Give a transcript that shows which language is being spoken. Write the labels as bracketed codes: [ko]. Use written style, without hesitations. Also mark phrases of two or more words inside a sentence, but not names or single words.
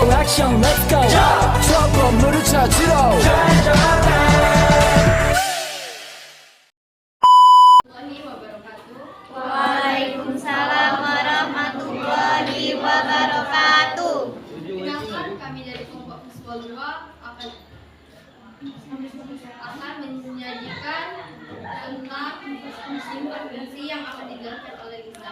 [ko] 액션 [en] let's go [ko] 저 건물을 찾으러 [ar] وعليكم السلام ورحمة الله وبركاته. [id] Perkenalkan, kami dari kelompok Siswa 2 akan menyajikan tentang fungsi yang akan dijelaskan oleh Lisa.